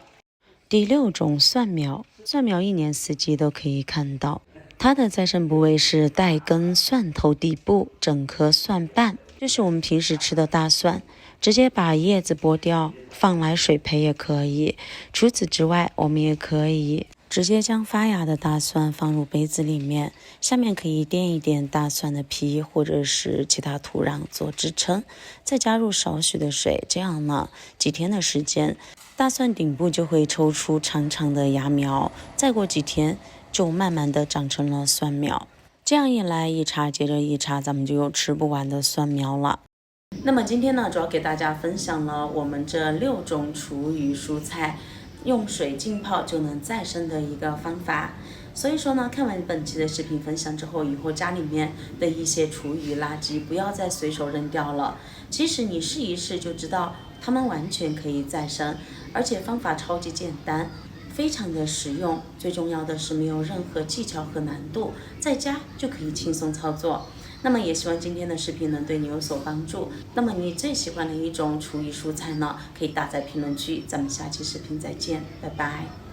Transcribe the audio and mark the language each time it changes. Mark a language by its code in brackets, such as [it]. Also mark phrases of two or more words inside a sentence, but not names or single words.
[zh] 第6種蒜苗，蒜苗一年四季都可以看到，它的再生部位是带根蒜頭底部，整顆蒜瓣，就是我們平時吃的大蒜，直接把葉子剝掉，放來水培也可以。除此之外，我們也可以直接將發芽的大蒜放入杯子裡面，下面可以垫一點大蒜的皮或者是其他土壤做支撐，再加入少許的水，這樣呢，幾天的時間，大蒜頂部就會抽出長長的芽苗，再過幾天就慢慢的長成了蒜苗。這樣一來，一茬接着一茬，咱們就有吃不完的蒜苗了。那麼今天呢，主要給大家分享了我们这6種廚餘蔬菜用水浸泡就能再生的一個方法。所以說呢，看完本期的視頻分享之後，以後家裡面的一些廚餘垃圾不要再隨手扔掉了。其實你試一試就知道，它們完全可以再生，而且方法超級簡單，非常的實用。最重要的是没有任何技巧和難度，在家就可以輕鬆操作。那麼也希望今天的視頻能對你有所幫助。那麼你最喜歡的一種廚餘蔬菜呢，可以打在評論區。咱們下期視頻再見，拜拜。